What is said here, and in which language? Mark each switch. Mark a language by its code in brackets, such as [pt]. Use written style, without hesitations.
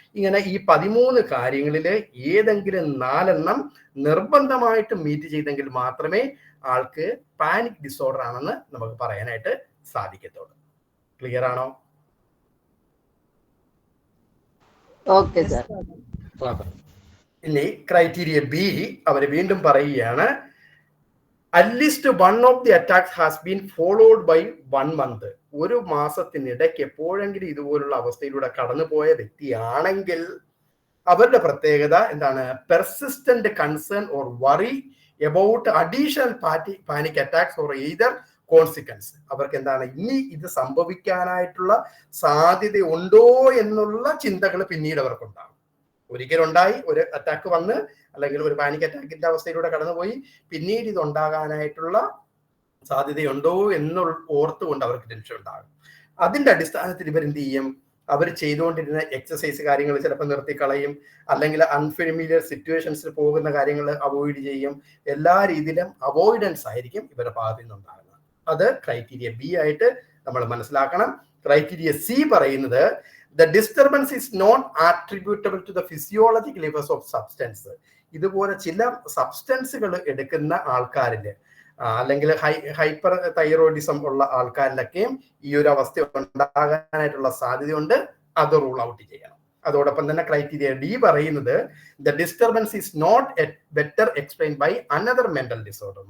[ml] ഇങ്ങനെ ഈ 13 കാര്യങ്ങളിൽ ഏതെങ്കിലും 4 നിർബന്ധമായിട്ട് മീറ്റ് ചെയ്തെങ്കിൽ മാത്രമേ ആൾക്ക് പാനിക് ഡിസോർഡർ ആണെന്ന് നമുക്ക് പറയാനായിട്ട് സാധിക്കത്തുള്ളൂ. ക്ലിയർ ആണോ? Okay sir. ഇനി ക്രൈറ്റീരിയ ബി അവർ വീണ്ടും പറയുകയാണ്. [en] At least one of the attacks has been followed by 1 month. [ml] ഒരു മാസത്തിനിടയ്ക്ക് എപ്പോഴെങ്കിലും ഇതുപോലുള്ള അവസ്ഥയിലൂടെ കടന്നുപോയ വ്യക്തിയാണെങ്കിൽ അവരുടെ പ്രത്യേകത എന്താണ്? [en] Persistent concern or worry about additional panic attacks or either consequence. [ml] അവർക്ക് എന്താണ് ഇനി ഇത് സംഭവിക്കാനായിട്ടുള്ള സാധ്യത ഉണ്ടോ എന്നുള്ള ചിന്തകൾ പിന്നീട് അവർക്കുണ്ടാകും. ഒരിക്കലുണ്ടായി, ഒരു അറ്റാക്ക് വന്ന് അല്ലെങ്കിൽ ഒരു പാനിക് അറ്റാക്കിന്റെ അവസ്ഥയിലൂടെ കടന്നുപോയി, പിന്നീട് ഇത് ഉണ്ടാകാനായിട്ടുള്ള സാധ്യതയുണ്ടോ എന്ന് ഓർത്തുകൊണ്ട് അവർക്ക് ടെൻഷൻ ഉണ്ടാകും. അതിന്റെ അടിസ്ഥാനത്തിൽ ഇവരെന്ത് ചെയ്യും? അവർ ചെയ്തുകൊണ്ടിരുന്ന എക്സസൈസ് കാര്യങ്ങൾ ചിലപ്പോൾ നിർത്തിക്കളയും, അല്ലെങ്കിൽ അൺഫെമിലിയർ സിറ്റുവേഷൻസിൽ പോകുന്ന കാര്യങ്ങൾ അവോയ്ഡ് ചെയ്യും. എല്ലാ രീതിയിലും അവോയ്ഡൻസ് ആയിരിക്കും ഇവരുടെ ഭാഗത്തു നിന്നുണ്ടാകുന്നത്. അത് ക്രൈറ്റീരിയ ബി ആയിട്ട് നമ്മൾ മനസ്സിലാക്കണം. ക്രൈറ്റീരിയ സി പറയുന്നത് [en] the disturbance is not attributable to the physiological levels of substance. [ml] ഇതുപോലെ ചില സബ്സ്റ്റൻസുകൾ എടുക്കുന്ന ആൾക്കാരില് അല്ലെങ്കിൽ ഹൈപ്പർ തൈറോയിഡിസം ഉള്ള ആൾക്കാരിലൊക്കെയും ഈ ഒരു അവസ്ഥ ഉണ്ടാകാനായിട്ടുള്ള സാധ്യതയുണ്ട്. അത് റൂൾ ഔട്ട് ചെയ്യണം. അതോടൊപ്പം തന്നെ ക്രൈറ്റീരിയ ഡി പറയുന്നത് [en] The disturbance is not better explain by another mental disorder.